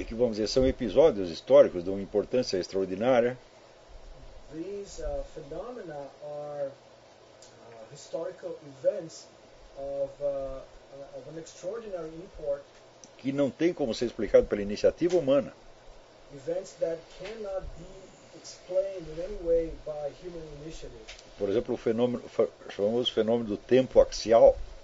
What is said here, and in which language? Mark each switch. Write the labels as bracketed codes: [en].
[pt] E que, vamos dizer, são episódios históricos de uma importância extraordinária. [en] These phenomena are historical events of of an extraordinary import, [pt] que não tem como ser explicado pela iniciativa humana. [en] Events that cannot be explained in any way by human initiative. [pt] Por exemplo, o fenômeno, chamamos o fenômeno do tempo axial.